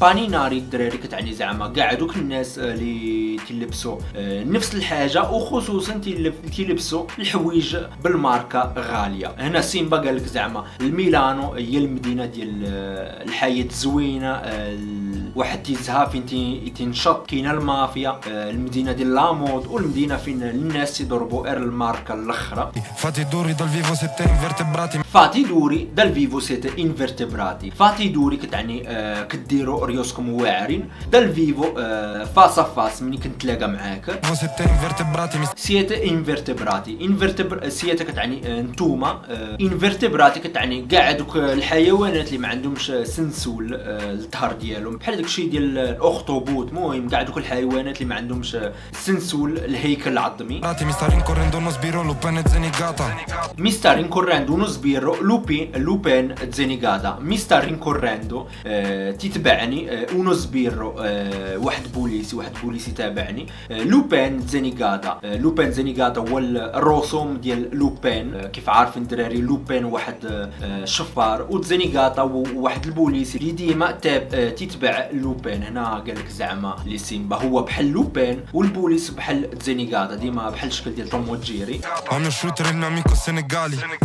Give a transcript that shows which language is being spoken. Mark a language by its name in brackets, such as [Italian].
[Arabic] بانيناري الدراري كتعني زعما كاع دوك الناس اللي تيلبسوا نفس الحاجة، وخصوصا تيلبسوا الحوايج بالماركة غالية. هنا سيمبا قالك زعما الميلانو هي المدينة ديال الحياة زوينة، واحد تيزها فين تنشط، كاينه المافيا، المدينه ديال لامود، والمدينه فين الناس تيضربوا الماركه الاخرى. [Italian] Fatti duri dal vivo siete invertebrati. [Arabic] فاتي دوري دال فيفو سيتي انفرتبراتي. فاتي دوري كتعني كديروا ريوسكم واعرين. دال فيفو فاس فاس، ملي كنتلاقى معاك. [Italian] Vivo siete invertebrati. [Arabic] سيتا انفرتبراتي. سيتا كتعني نتوما، انفرتبراتي كتعني كاع دوك الحيوانات اللي ما عندهمش سنسول الظهر ديالهم، بحال داكشي ديال الاخطبوط. المهم كاع دوك الحيوانات اللي ما عندهمش سنسول الهيكل العظمي. [Italian] Mi sta rincorrendo uno sbirro, Lupin e Zenigata. Mi sta rincorrendo uno sbirro, Lupin Zenigata. Mi sta rincorrendo [Arabic] تتبعني [Italian] uno sbirro، [Arabic] واحد بوليسي تابعني. لوبين زينيغاتا. لوبين زينيغاتا هو الرسوم ديال لوبين، كيف عارفين الدراري لوبين واحد شفار، وزينيغاتا واحد البوليسي اللي ديما تتبع لوبين. هنا قالك زعما لي سيمبا هو بحال لوبين، والبوليس بحال زينيغاتا، ديما بحال الشكل ديال توم وجيري. [Italian] Ho il mio shooter e il mio amico senegali.